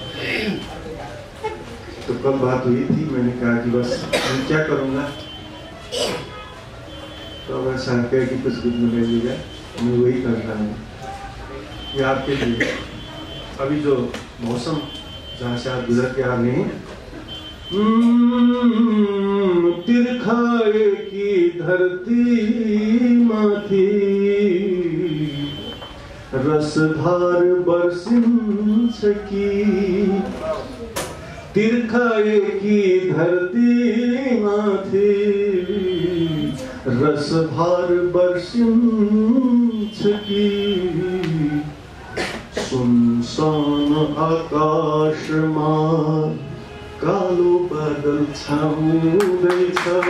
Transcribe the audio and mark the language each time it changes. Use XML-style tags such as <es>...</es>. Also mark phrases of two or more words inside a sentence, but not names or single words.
<hi>तो कल बात हुई थी, मैंने कहा कि बस मैं क्या करूंगा, तो अगर साहब कहे कि कुछ कुछ में लीजिएगा, मैं वही कर रहा हूँ। ये आपके लिए अभी जो मौसम जहाँ से आप गुजर के आ रहे हैं,</hi> <ne>तिर्खाए की धरती माथि रसधार बर्सिन्छ कि तिर्खाए की धरती माथि रसधार बर्सिन्छ कि सुनसान आकाशमा कालो बादल छाउँदैछ</ne>